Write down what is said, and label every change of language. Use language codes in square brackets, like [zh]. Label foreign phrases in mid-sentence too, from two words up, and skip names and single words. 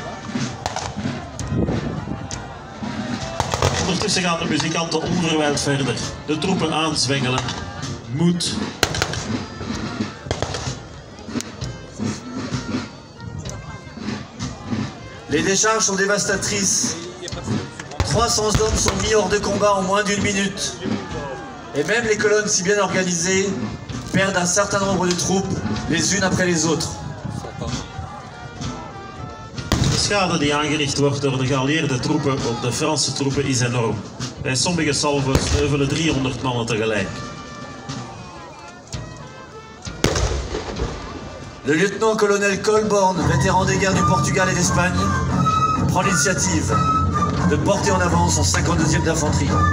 [nl] Ondertussen gaan de muzikanten onverwijld verder. De troepen aanzwengelen. Moed. [fr] Les décharges sont dévastatrices. 300 hommes sont mis hors de combat en moins d'une minute. Et même les colonnes si bien organisées perdent un certain nombre de troupes, les unes après les autres. [nl] De schade die aangericht wordt door de geallieerde troepen op de Franse troepen is enorm. Bij sommige salven sneuvelen 300 mannen tegelijk. [fr] Le lieutenant-colonel Colborne, vétéran des guerres du Portugal et d'Espagne, prend l'initiative de porter en avant son 52e d'infanterie.